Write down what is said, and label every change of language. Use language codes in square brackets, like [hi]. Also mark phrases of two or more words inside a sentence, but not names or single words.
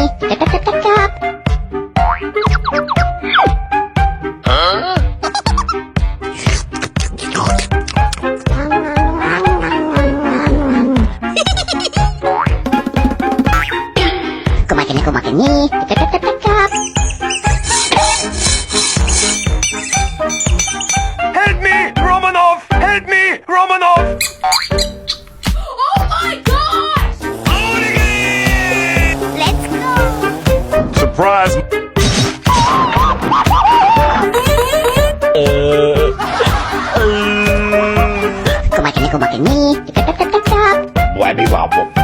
[en] Tap tap tap tap tap. [tl] Kumain ni. [en] Tap tap tap tap tap. Help me, Romanov! Help me, Romanov! Oh my gosh! Let's go. Surprise! [tl] Kumain ni. [en] Tap tap tap tap tap. Wabby wobble.